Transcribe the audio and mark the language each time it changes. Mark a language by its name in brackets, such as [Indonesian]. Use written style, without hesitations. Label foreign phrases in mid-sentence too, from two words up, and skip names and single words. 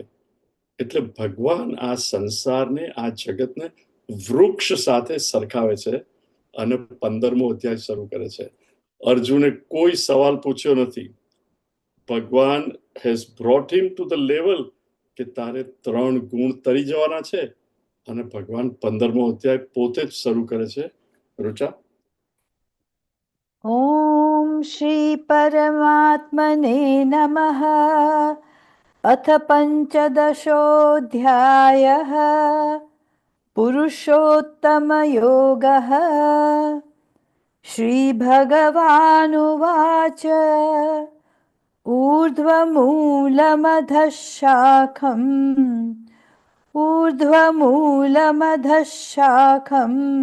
[Gujarati] એટલે ભગવાન આ સંસારને, આ જગતને વૃક્ષ સાથે સરખાવે છે અને 15મો અધ્યાય શરૂ કરે છે. અર્જુને કોઈ સવાલ પૂછ્યો નથી. ભગવાન [English] has brought him to the level [Gujarati] કે તારે 3 ગુણ તરી જવાના છે, અને ભગવાન 15મો અધ્યાય પોતે જ શરૂ કરે છે. રુચા. [Sanskrit] ॐ श्रीपरमात्मने नमः। अथ पञ्चदशोऽध्यायः। पुरुषोत्तमयोगः। श्रीभगवानुवाच ऊर्ध्वमूलमधः शाखम्